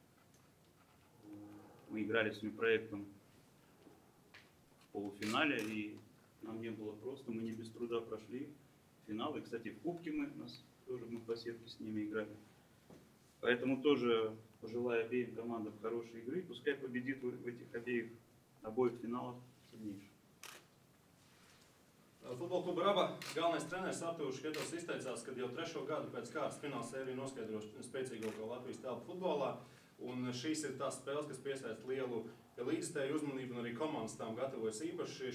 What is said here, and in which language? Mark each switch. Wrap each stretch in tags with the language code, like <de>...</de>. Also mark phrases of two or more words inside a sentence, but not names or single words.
<ru>Мы играли с Ньюпроектом в полуфинале, и нам не было просто, мы не без труда прошли финал. И, кстати, в Кубке мы по сетке с ними играли. Поэтому тоже пожелаю обеим командам хорошей игры. Пускай победит в этих обоих финалах сильнейший.</ru> <lv>Futbola kluba Raba galvenais treneris Artūrs Šketovs izteicās, ka jau 3. gadu pēc kārtas fināla sēriju noskaidros spēcīgāko Latvijas telpu futbolā. Un šīs ir tās spēles, kas piesaista lielu līdzstēju uzmanību, un arī komandas tām gatavojas īpaši.</lv>